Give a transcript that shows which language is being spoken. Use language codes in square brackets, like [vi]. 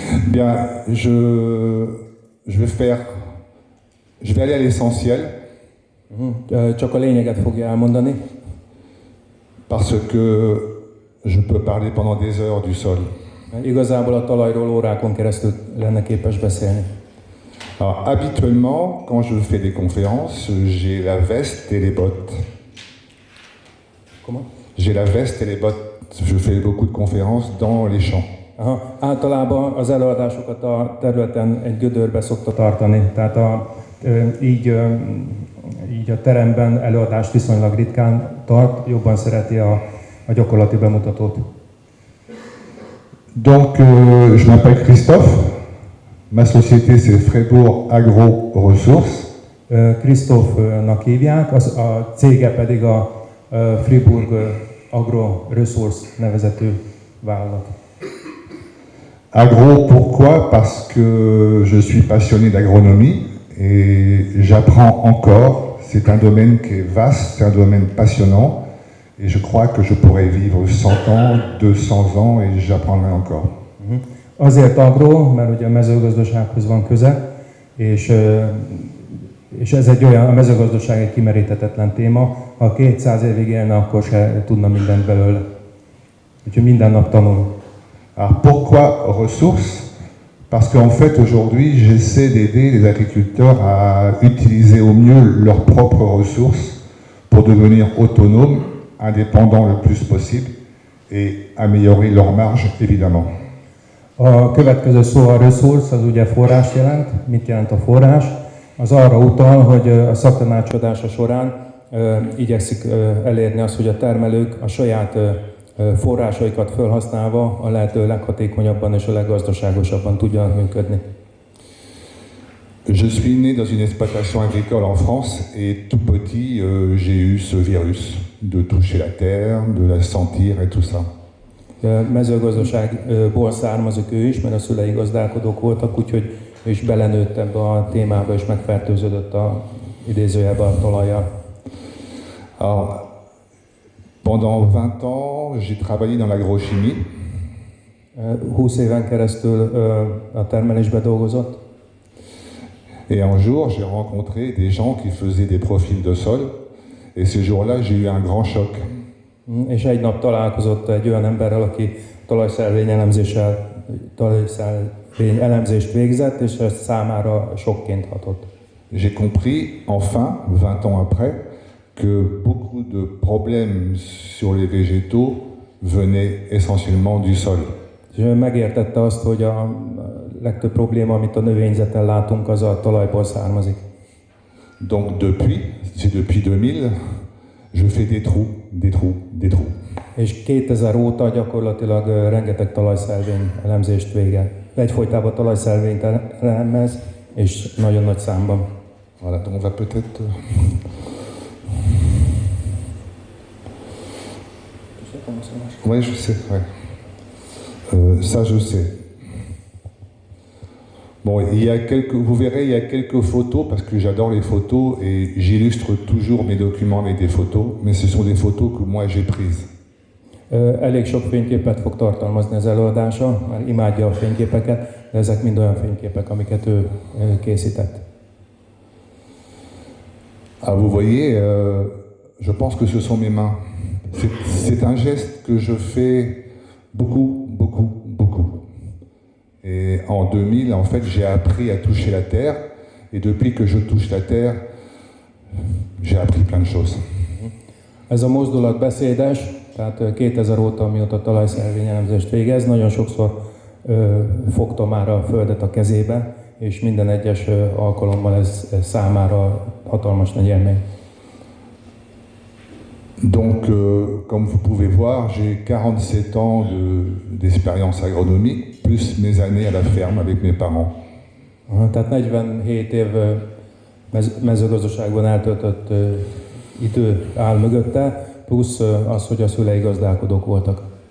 [fr] Bien, je vais aller à l'essentiel. [hu] Csak a lényeget fogja elmondani. [fr] Parce que je peux parler pendant des heures du sol. [hu] Igazából a talajról órákon keresztül lenne képes beszélni. [fr] Alors, habituellement, quand je fais des conférences, j'ai la veste et les bottes. Comment? J'ai la veste et les bottes. Je fais beaucoup de conférences dans les champs. Aha. [hu] Általában az előadásokat a területen egy gödörbe szokta tartani, tehát így a teremben előadást viszonylag ritkán tart, jobban szereti a gyakorlati bemutatót. [fr] Donc, je m'appelle Christophe. Ma société, c'est Fribourg Agro Ressources. [hu] Christophnak hívják, a cége pedig a Fribourg Agro Resource nevezetű vállalat. [fr] Agro, pourquoi? Parce que je suis passionné d'agronomie et j'apprends encore. C'est un domaine qui est vaste, c'est un domaine passionnant et je crois que je pourrais vivre 100 ans, 200 ans et j'apprendrai encore. [hu] Azért agro, mert ugye a mezőgazdasághoz van köze, és ez egy olyan, a mezőgazdaság egy kimeríthetetlen téma. Ha 200 évig élne, akkor se tudna mindent belőle. Úgyhogy minden nap tanul. [fr] Alors pourquoi ressources? Parce qu'en fait aujourd'hui j'essaie d'aider les agriculteurs à utiliser au mieux leurs propres ressources pour devenir autonomes, indépendants le plus possible et améliorer leur marge évidemment. [hu] A következő szó a resource, az ugye forrás jelent. Mit jelent a forrás? Az arra utal, hogy a szaktanácsadása során igyekszik elérni azt, hogy a termelők a saját forrásaikat felhasználva a lehető leghatékonyabban és a leggazdaságosabban tudjanak működni. [fr] Je suis né dans une exploitation agricole en France et tout petit j'ai eu ce virus de toucher la terre, de la sentir et tout ça. [hu] Mezőgazdaságból származik ő is, mert a szülei gazdálkodók voltak, úgyhogy ő is belenőtt ebbe a témába és megfertőződött a idézőjelben a talajjal. [fr] Pendant 20 ans, j'ai travaillé dans l'agrochimie. [hu] 20 éven keresztül a termelésben dolgozott. [fr] Et un jour, j'ai rencontré des gens qui faisaient des profils de sol. Et ce jour-là, j'ai eu un grand choc. [hu] És egy nap találkozott egy olyan emberrel, aki talajszervény elemzést végzett, és ez számára sokként hatott. [fr] J'ai compris, enfin, 20 ans après, que beaucoup de problèmes sur les végétaux venaient essentiellement du sol. [hu] És megértette azt, hogy a legtöbb probléma, amit a növényzeten látunk, az a talajból származik. [fr] Donc c'est depuis 2000, je fais des trous, des trous, des trous. [hu] És 2000 óta gyakorlatilag rengeteg talajszervény elemzést végel. Egyfolytában talajszervényt elemez, és nagyon nagy számban. [fr] Voilà, donc on va peut-être... Oui, je sais, ouais. Ça, je sais. Bon, vous verrez, il y a quelques photos, parce que j'adore les photos, et j'illustre toujours mes documents avec des photos, mais ce sont des photos que moi j'ai prises. [hu] Elég sok fényképet fog tartalmazni az előadása, már imádja a fényképeket, de ezek mind olyan fényképek, amiket ő készített. [fr] Ah, vous voyez, je pense que ce sont mes mains. C'est un geste que je fais beaucoup, beaucoup, beaucoup. Et en 2000, en fait, j'ai appris à toucher la terre. Et depuis que je touche la terre, j'ai appris plein de choses. [hu] Ez a mozdulat beszédes, tehát 2000 óta, mióta talajszervényelemzést végez, nagyon sokszor fogta már a földet a kezébe, és minden egyes alkalommal ez számára hatalmas nagy élmény. [fr] Donc, comme vous pouvez voir, j'ai 47 ans d'expérience agronomique, plus mes années à la ferme avec mes parents. [hu] Tehát 47 év mezőgazdaságban eltöltött idő áll mögötte, plusz az, hogy a szülei gazdálkodók voltak.